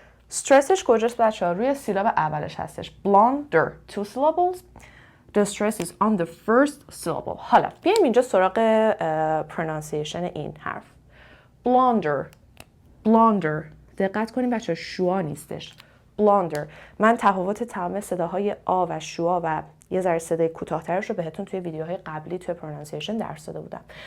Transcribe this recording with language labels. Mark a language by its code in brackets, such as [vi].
[fa] استرسش کجاست بچه ها؟ روی سیلاب اولش هستش. [en] Blunder. 2 syllables. The stress is on the first syllable. [fa] حالا بیایم اینجا سراغ pronunciation این حرف. [en] Blunder. [fa] دقت کنیم بچه ها شوا نیستش. [en] Blunder. [fa] من تفاوت تمام صداهای آ و شوا و یه ذره صدای کوتاه‌ترش رو بهتون توی ویدیوهای قبلی توی pronunciation درس داده بودم.